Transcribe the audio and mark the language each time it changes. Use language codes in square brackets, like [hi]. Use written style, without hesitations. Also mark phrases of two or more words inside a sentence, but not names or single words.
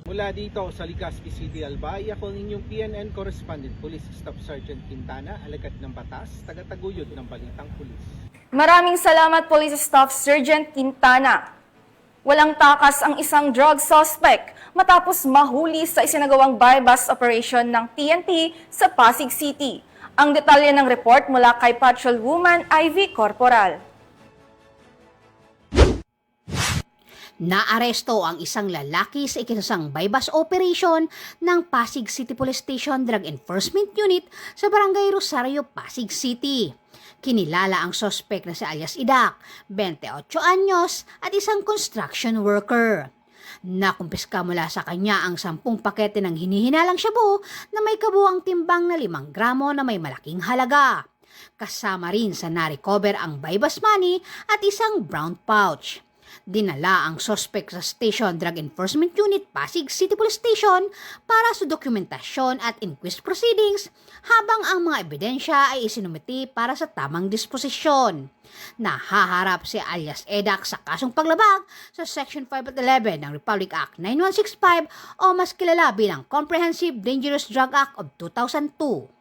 [tl] Mula dito sa Legazpi City, Albay, ako ang inyong PNN Correspondent Police Staff Sergeant Quintana, alagad ng batas, tagataguyod ng Balitang Pulis. Maraming salamat Police Staff Sergeant Quintana. Walang takas ang isang drug suspect matapos mahuli sa isinagawang [en] buy-bust operation [tl] ng PNP sa Pasig City. Ang detalye ng report mula kay Patrolwoman Ivy Corporal. Naaresto ang isang lalaki sa ikinasang [en] buy-bust operation [tl] ng Pasig City Police Station Drug Enforcement Unit sa Barangay Rosario, Pasig City. Kinilala ang sospek na si alias Idak, 28 anyos at isang [en] construction worker. [tl] Nakumpiska mula sa kanya ang 10 pakete ng hinihinalang shabu na may kabuang timbang na 5 gramo na may malaking halaga. Kasama rin sa na-recover ang [en] buy-bust money [tl] at isang [en] brown pouch. [tl] Dinala ang sospek sa Station Drug Enforcement Unit Pasig City Police Station para sa dokumentasyon at [en] inquest proceedings [tl] habang ang mga ebidensya ay isinumiti para sa tamang disposisyon. Nahaharap si alias Edak sa kasong paglabag sa Section 5 at 11 ng Republic Act 9165 o mas kilala bilang Comprehensive Dangerous Drug Act of 2002.